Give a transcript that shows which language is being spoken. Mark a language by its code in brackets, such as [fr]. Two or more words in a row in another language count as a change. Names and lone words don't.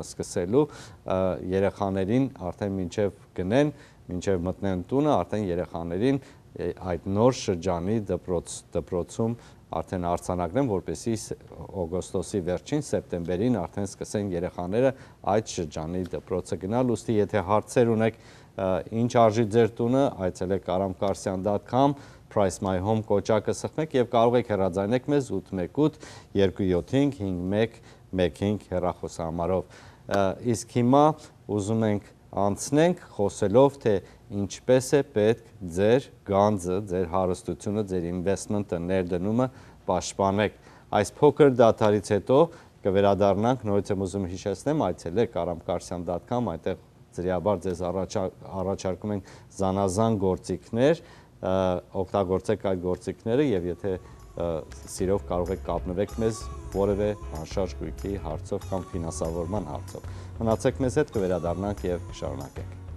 [hy] սկսելու երեխաներին արդեն մինչև գնեն մինչև մտնեն տունը արդեն երեխաներին այդ նոր շրջանի դպրոցում արդեն արձանագրեն որպեսի օգոստոսի վերջին սեպտեմբերին արդեն սկսեն երեխաները այդ շրջանի դպրոցը գնալ ուստի եթե հարցեր ունեք ինչ արժի ձեր տունը այցելեք aramkarsian.com [en] price my home [hy] կոճակը սխմեք եւ կարող եք հեռաձայնեք մեզ 818-275-115 հեռախոսահամարով իսկ հիմա ուզում ենք անցնենք խոսելով թե ինչպես է պետք ձեր գանձը, ձեր հարստությունը, ձեր ինվեստմենտը, ներդնումը պաշտպանեք։ Այս փոքր դադարից հետո կվերադառնանք, նորից եմ ուզում հիշեցնեմ, այցելեք aramkarsian.com, այնտեղ ծրիաբար ձեզ առաջարկում ենք զանազան գործիքներ, օգտագործեք այդ գործիքները եւ եթե սիրով կարող եք կապնվեք մեզ որևէ անշարժ գույքի հարցով կամ ֆինանսավորման հարցով։ Մնացեք մեզ հետ կվերադառնանք եւ կշարունակենք։